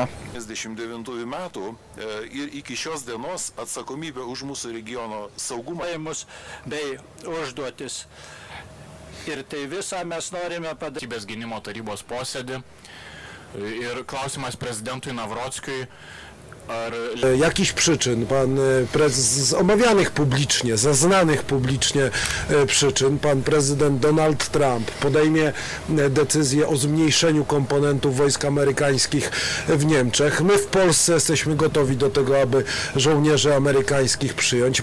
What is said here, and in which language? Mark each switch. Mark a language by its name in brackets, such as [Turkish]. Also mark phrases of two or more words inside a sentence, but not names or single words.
[Lithuanian] 1999 metų ir iki šios dienos atsakomybė už mūsų regiono saugumą bei užduotis. Ir tai visą mes norime padaryti. Valstybės gynimo tarybos posėdį ir klausimas prezydentui Nawrockiui. [Polish] Jakichś przyczyn pan prezes, z omawianych publicznie, zaznanych publicznie przyczyn, pan prezydent Donald Trump podejmie decyzję o zmniejszeniu komponentów wojsk amerykańskich w Niemczech. My w Polsce jesteśmy gotowi do tego, aby żołnierzy amerykańskich przyjąć.